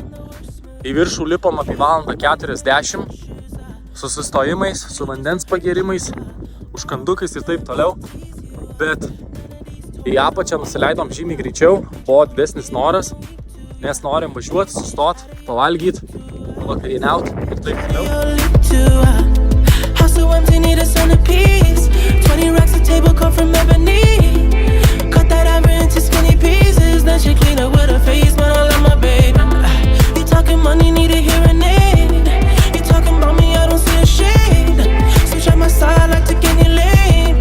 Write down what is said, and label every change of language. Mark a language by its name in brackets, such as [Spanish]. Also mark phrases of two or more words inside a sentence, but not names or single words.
[Lithuanian] Į viršų lipom apie 1:40 su sustojimais, su vandens pagerimais, užkandukais ir taip toliau. Bet į apačią nusileidom žymiai greičiau, buvo didesnis noras, nes norim važiuoti, sustot, pavalgyti, vakarieniauti ir taip toliau. [English] Money need a hearing aid. You talking about me, I don't see a shade. Switch on my side, like take any lane.